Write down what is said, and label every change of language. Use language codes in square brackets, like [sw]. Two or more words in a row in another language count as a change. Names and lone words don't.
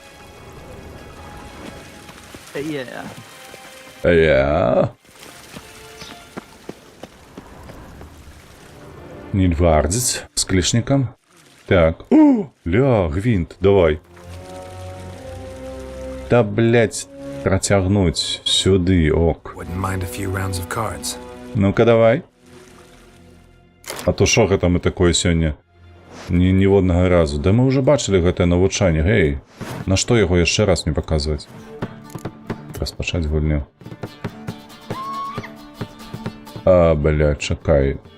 [be] Нільфгардзец з клішнікам. Так. Ля, гвинт, давай. Та, блядь, працягнуць сюды, ок. [en] Wouldn't mind a few rounds of cards. [be] Ну-ка, давай. А то шо гэта мы такое сёння? Ніводнага разу. Да мы ўжо бачылі гэтае навучанне, гей. На што яго яшчэ раз не паказваць? Распачаць гульню. А, блядь, чакай.